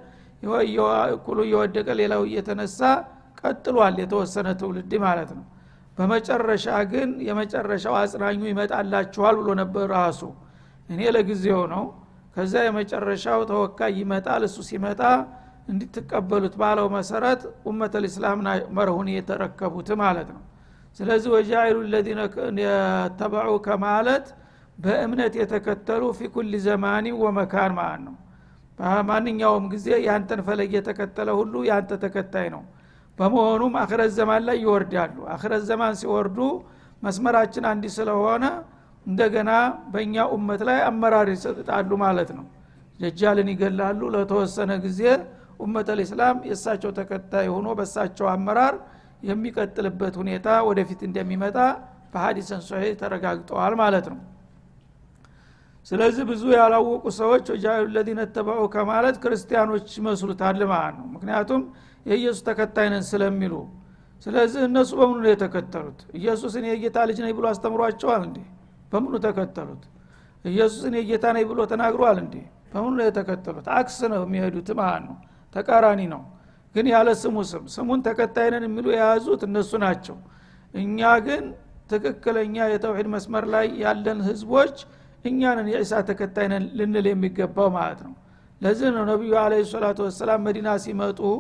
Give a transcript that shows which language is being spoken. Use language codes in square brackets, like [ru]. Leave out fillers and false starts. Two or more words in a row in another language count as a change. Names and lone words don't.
[am] ኩሉ እየወደቀ ሌላው እየተነሳ ቀጥሏል የተወሰነ ትውልድ ማለት ነው በመጨረሻ ግን የመጨረሻው አጽናኙ ይመጣላችኋል ብሎ ነበር ራሱ እኔ ለጊዜው ነው ከዛ የመጨረሻው ተወካይ ይመጣል እሱ ሲመጣ እንድትቀበሉት ባለው መሰረት [ar] أمة الإسلام [am] መርሁን የተረከቡት ማለት ነው ስለዚህ [ar] وجاعل الذين يتبعوا [am] ከማለት በእምነት የተከተሉ [ar] في كل زمان ومكان [am] ማለት ነው በማንኛውም ጊዜ ያንተን ፈለግ የተከተለ ሁሉ ያንተ ተከታይ ነው በመሆኑም [ar] آخرة زمان [am] ላይ ይወርዳሉ [ar] آخرة زمان [am] ሲወርዱ መስመራችን አንዲ ስለሆነ እንደገና በእኛ ኡመት ላይ አመራር ይሰጣሉ ማለት ነው ደጃልን ይገላሉ ለተወሰነ ጊዜ [ar] أمة الإسلام [am] የሳቸው ተከታይ ሆኖ በሳቸው አመራር የሚቀጥልበት ሁኔታ ወደፊት እንደሚመጣ በሐዲስን ሶሂህ ተረጋግጧል ማለት ነው ስለዚህ ብዙ ያላወቁ ሰዎች [ar] وجاعل الذين تبعوا [am] ከማለት ክርስቲያኖች መስሉታል ማለት ነው ምክንያቱም የኢየሱስ ተከታይ ነን ስለሚሉ ስለዚህ እነሱ በሙሉ ነው የተከተሉት ኢየሱስን የጌታ ልጅ ነኝ ብሎ አስተምሯቸዋል እንዴ በሙሉ ተከተሉት ኢየሱስን የጌታ ነኝ ብሎ ተናግሯል እንዴ በሙሉ ነው የተከተሉት አክስ ነው የሚሄዱት ማለት ነው ተቃራኒ ነው ግን ያለ ስሙን ተከታይ ነን የሚሉ የያዙት እነሱ ናቸው እኛ ግን ትክክለኛ የተውሂድ መስመር ላይ ያለን ህዝቦች እኛንን የኢሳ ተከታይ ነን ልንል የሚገባው ማለት ነው ለዚህ ነው ነብዩ [ar] عليه الصلاة والسلام [am] መዲና ሲመጡ